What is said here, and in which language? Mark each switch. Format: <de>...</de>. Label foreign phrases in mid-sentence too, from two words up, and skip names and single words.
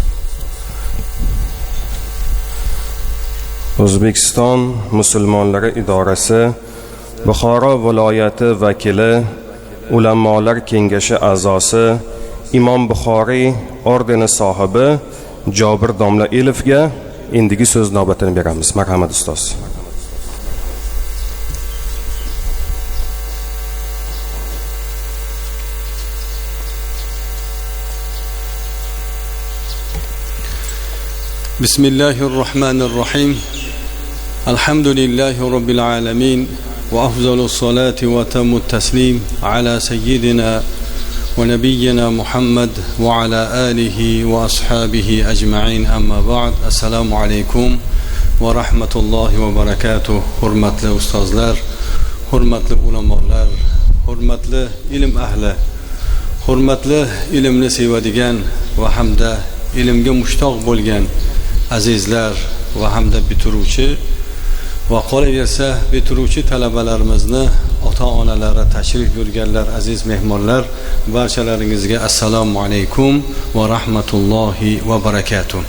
<uz>O'zbekiston musulmonlari idorasi Buxoro viloyati vakili, ulamolar kengashi a'zosi, Imom Buxoriy ordeni sohibi Jobir domla Elifga endigi so'z navbatini beramiz. Marhamat ustoz.</uz> <ar>بسم الله الرحمن الرحيم. الحمد لله رب العالمين وأفضل الصلاة وأتم التسليم على سيدنا ونبينا محمد وعلى آله وأصحابه أجمعين أما بعد. السلام عليكم ورحمة الله وبركاته.</ar> <uz>Hurmatli ustozlar, hurmatli ulamolar, hurmatli ilm ahli, hurmatli ilmni sevadigan va hamda ilmga mushtoq bo'lgan azizlar va hamda bitiruvchi va qolaversa bitiruvchi talabalarimizni ota-onalari, tashrif buyurganlar, aziz mehmonlar, barchalaringizga</uz> <ar>السلام عليكم ورحمة الله وبركاته.</ar>